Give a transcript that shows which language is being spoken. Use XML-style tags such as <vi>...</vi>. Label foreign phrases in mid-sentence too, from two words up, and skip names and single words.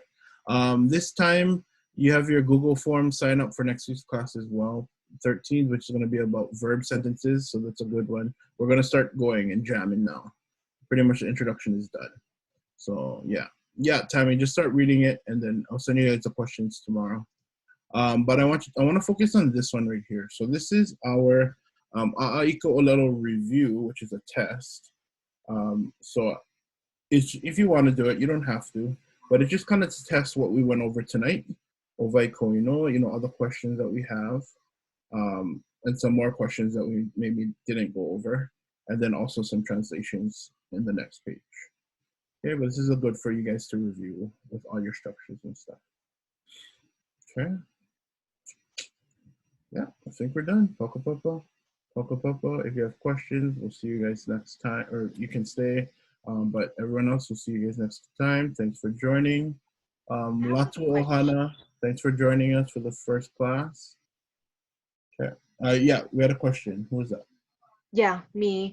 <en>This time, you have your Google form sign up for next week's class as well, 13th, which is going to be about verb sentences, so that's a good one. We're going to start going and jamming now. Pretty much the introduction is done. So yeah, Tammy, just start reading it, and then I'll send you guys the questions tomorrow. But I want to focus on this one right here. So this is our</en> <haw>ʻAʻA ʻŌLELO</haw> <en>review, which is a test. So if you want to do it, you don't have to, but it just kind of tests what we went over tonight.</en> <haw>Ovai koino,</haw> <en>other questions that we have, and some more questions that we maybe didn't go over, and then also some translations in the next page. Okay, but this is a good for you guys to review with all your structures and stuff. Okay. Yeah, I think we're done.</en> <haw>Poko popo. Poko popo.</haw> <en>If you have questions, we'll see you guys next time, or you can stay. But everyone else, we'll see you guys next time. Thanks for joining. Latu Ohana, thanks for joining us for the first class. Okay. Yeah, we had a question. Who was that? Yeah, me.</en>